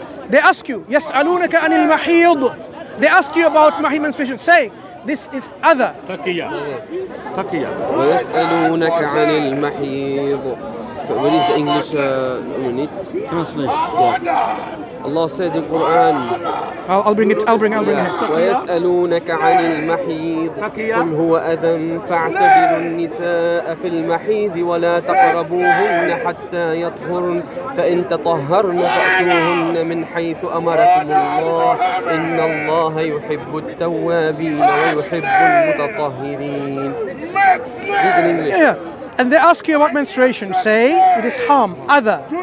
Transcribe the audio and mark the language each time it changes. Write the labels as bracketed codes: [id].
[en] They ask you, [ar] يَسْأَلُونَكَ عَنِ الْمَحِيضِ. [en] They ask you about menstruation. Say, this is other. Taqiyya. [ar] ويسألونك عن المحيض. [en] So what is the English unit? Translation. Allah said in Quran, I'll bring it. [ar] ويسألونك عن المحيض قل هو أذى فاعتزلوا النساء في المحيض ولا تقربوهن حتى يطهرن فإن تطهرن فأتوهن من حيث أمركم الله إن الله يحب التوابين ويحب المتطهرين. [en] Read in English. Yeah. And they ask you about menstruation. Say, it is harm, other.